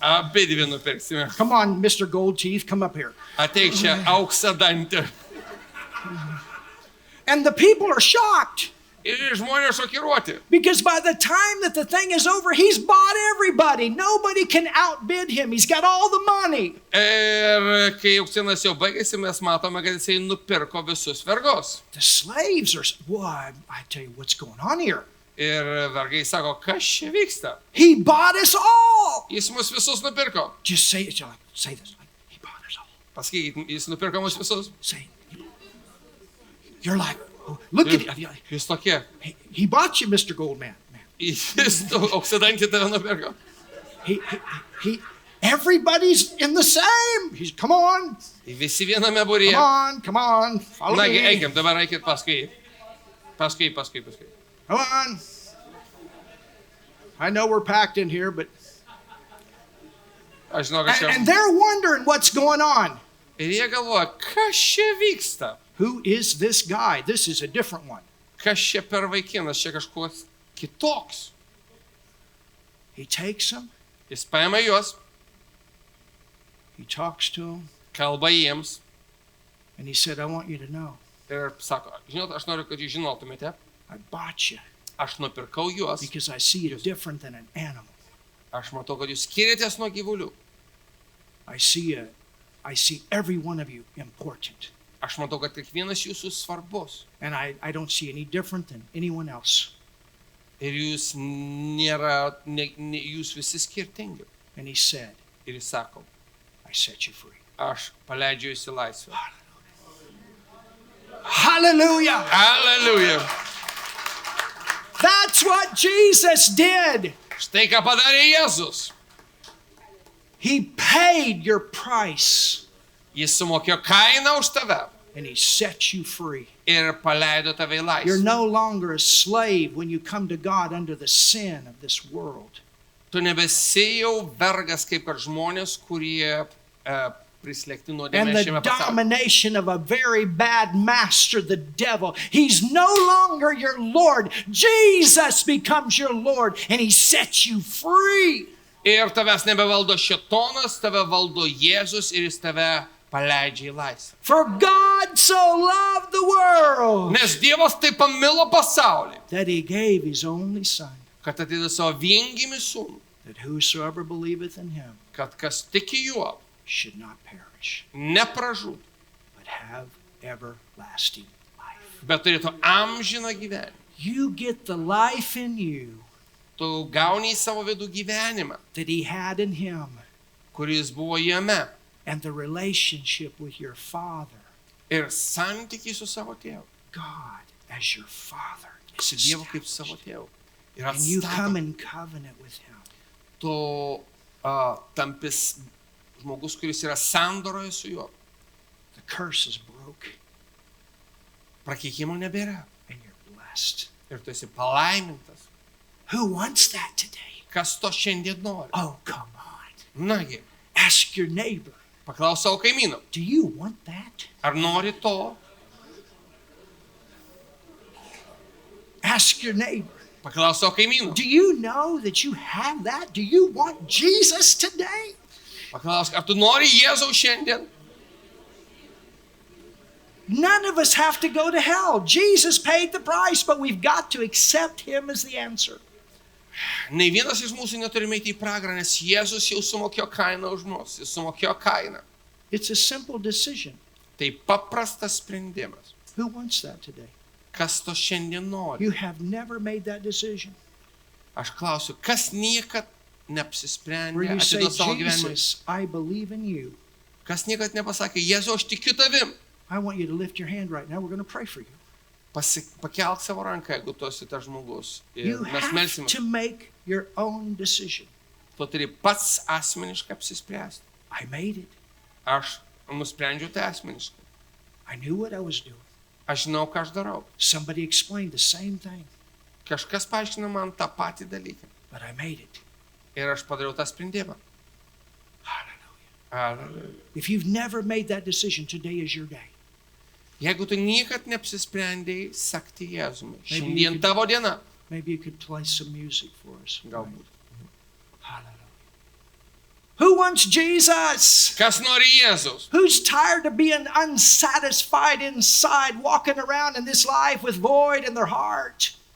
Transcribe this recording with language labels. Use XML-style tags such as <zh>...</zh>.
<lt>Abidvi nupirksime.</lt> <en>Come on, Mr. Gold Teeth, come up here.</en> <lt>Ateik čia auksą dantį.</lt> <en>And the people are shocked</en> <lt>Ir žmonės šokiruoti.</lt> <en>because by the time that the thing is over, he's bought everybody. Nobody can outbid him. He's got all the money.</en> <lt>Ir kai auksinas jau baigėsi, mes matome, kad jisai nupirko visus vergus.</lt> <en>The slaves are, well, I tell you what's going on here.</en> <lt>Ir vergai sako, kas čia vyksta?</lt> <en>He bought us all.</en> <lt>Jis mus visus nupirko.</lt> <en>Just say it. Say this. Like, he bought us all.</en> <lt>Pasakykit, jis nupirko mus visus.</lt> <en>Say it. You're like, oh, look at it.</en> <lt>Jūs tokie.</lt> <en>He bought you, Mr. Goldman. Man.</en> <lt>Jis auksidantį tave nupirko.</lt> <en>He everybody's in the same. Come on.</en> <lt>Visi viename būryje.</lt> <en>Come on. Follow</en> <lt>Nagi,</lt> <en>me.</en> <lt>eikim, dabar eikit paskui. Paskui.</lt> <en>Come on. I know we're packed in here, but</en> <lt>Aš žinau, kad čia.</lt> <en>and they're wondering what's going on.</en> <lt>Ir jie galvoja, kas čia vyksta?</lt> <en>Who is this guy? This is a different one.</en> <lt>Kas čia per vaikinas, čia kažkoks kitoks.</lt> <en>He takes them,</en> <lt>Jis paima juos,</lt> <en>he talks to them,</en> <lt>kalba jiems</lt> <en>and he said, I want you to know,</en> <lt>ir sako, žinot, aš noriu, kad jūs žinotumėte,</lt> <en>I bought you</en> <lt>aš nupirkau juos,</lt> <en>because I see you different than an animal.</en> <lt>aš matau, kad jūs skiriatės nuo gyvulių.</lt> <en>I see every one of you important.</en> <lt>Aš matau, kad kiekvienas jūsų svarbus.</lt> <en>And I don't see any different than anyone else.</en> <lt>Ir jūs nėra, jūs visi skirtingi.</lt> <en>And he said,</en> <lt>Ir jis sako,</lt> <en>I set you free.</en> <lt>aš paleidžiu jūs į laisvę.</lt> <en>Hallelujah.</en> <lt>Aleliuja.</lt> <en>That's what Jesus did.</en> <lt>Štai ką padarė Jėzus.</lt> <en>He paid your price</en> <lt>Jis sumokėjo kainą už tave</lt> <en>and he set you free.</en> <lt>ir paleido tave į</lt> <en>You're</en> <lt>laisvę.</lt> <en>no longer a slave when you come to God under the sin of this world.</en> <lt>Tu nebesi jau vergas kaip kad žmonės, kurie prislėgti</lt> <en>And</en> <lt>nuodėmės</lt> <en>the</en> <lt>šiame pasaulyje.</lt> <en>domination of a very bad master, the devil. He's no longer your Lord. Jesus becomes your Lord and he sets you free.</en> <lt>Ir tavęs nebevaldo šėtonas, tave valdo Jėzus ir jis tave paleidžia į laisvę.</lt> <en>For God so loved the world</en> <lt>Nes Dievas taip pamilo pasaulį,</lt> <en>that he gave his only son,</en> <lt>kad atidavė savo viengimį sūnų,</lt> <en>that whosoever believeth in him</en> <lt>kad kas tiki juo</lt> <en>should not perish,</en> <lt>nepražūtų,</lt> <en>but have everlasting life.</en> <lt>bet turėtų amžiną gyvenimą.</lt> <en>You get the life in you</en> <lt>Tu gauni į savo vidų gyvenimą,</lt> <en>that he had in him</en> <lt>kuris buvo jame,</lt> <en>and the relationship with your Father,</en> <lt>ir santykiai su savo tėvu.</lt> <en>God as your Father. is</en> <lt>Su Dievu kaip</lt> <en>established.</en> <lt>savo tėvu. Ir</lt> <en>And you come</en> <lt>atstato.</lt> <en>in covenant with him.</en> <lt>Tu tampis žmogus, kuris yra sandoroje su juo.</lt> <en>The curse is broke</en> <lt>Prakeikimo nebėra.</lt> <en>and you're blessed.</en> <lt>Ir tu esi palaimintas.</lt> <en>Who wants that today?</en> <lt>Kas to šiandien nori?</lt> <en>Oh, come on.</en> <lt>Nagi,</lt> <en>Ask your neighbor,</en> <lt>paklaus savo kaimyną.</lt> <en>do you want that?</en> <lt>Ar nori to?</lt> <en>Ask your neighbor,</en> <lt>Paklaus savo kaimyną.</lt> <en>do you know that you have that? Do you want Jesus today?</en> <lt>Paklaus, ar tu nori Jėzaus šiandien?</lt> <en>None of us have to go to hell. Jesus paid the price, but we've got to accept him as the answer.</en> <lt>Nei vienas iš mūsų neturime eiti į pragarą, nes Jėzus jau sumokėjo kainą už mus. Jis sumokėjo kainą.</lt> <en>It's a simple decision.</en> <lt>Tai paprastas sprendimas.</lt> <en>Who wants that today?</en> <lt>Kas to šiandien nori?</lt> <en>You have never made that decision.</en> <lt>Aš klausiu, kas niekad</lt> <en>Where</en> <lt>neapsisprendė</lt> <en>you say,</en> <lt>atiduoti savo gyvenimą?</lt> <en>Jesus, I believe in you.</en> <lt>Kas niekad nepasakė, Jėzau, aš tikiu tavim.</lt> <en>I want you to lift your hand right now. We're going to pray for you.</en> <lt>Pakelk savo ranką, jeigu tu esi tas žmogus. Ir</lt> <en>You</en> <lt>mes</lt> <en>have</en> <lt>melsime.</lt> <en>to make your own decision.</en> <lt>Tu turi pats asmeniškai apsispręsti.</lt> <en>I made it.</en> <lt>Aš nusprendžiau tai asmeniškai.</lt> <en>I knew what I was doing.</en> <lt>Aš žinau, ką aš darau.</lt> <en>Somebody explained the same thing,</en> <lt>Kažkas paaiškino man tą patį dalyką.</lt> <en>but I made it.</en> <lt>Ir aš padariau tą sprendimą.</lt> <en>Hallelujah.</en> <lt>Alleluja.</lt> <en>If you've never made that decision, today is your day.</en> <lt>Jeigu tu niekad neapsisprendėjai sekti Jėzumi,</lt> <en>Maybe you</en> <lt>šiandien</lt> <en>could-</en> <lt>tavo diena.</lt> <en>Maybe you could play some music for us.</en> <lt>Galbūt.</lt> <en>Hallelujah. Who wants Jesus?</en> <lt>Kas nori Jėzaus?</lt> <en>Who's tired of being unsatisfied inside, walking around in this life with void in their heart?</en>